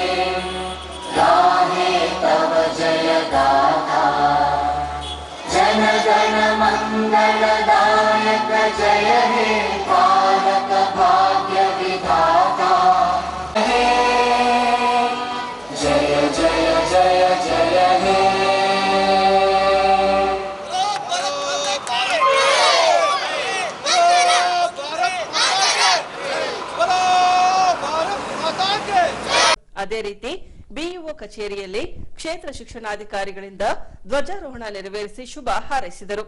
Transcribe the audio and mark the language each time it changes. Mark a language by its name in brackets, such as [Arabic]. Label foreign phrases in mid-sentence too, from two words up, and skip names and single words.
[Bangla] গাহে তব জয় গাথা, জন গণ মঙ্গলদায়ক জয় হে ভারত ভাগ্য বিধাতা, হে জয় জয় জয় জয় হে। [Kannada] ಅದೇ ರೀತಿ ಬಿಇಒ ಕಚೇರಿಯಲ್ಲಿ ಕ್ಷೇತ್ರ ಶಿಕ್ಷಣಾಧಿಕಾರಿಗಳಿಂದ ಧ್ವಜಾರೋಹಣ ನೆರವೇರಿಸಿ ಶುಭ ಹಾರೈಸಿದರು.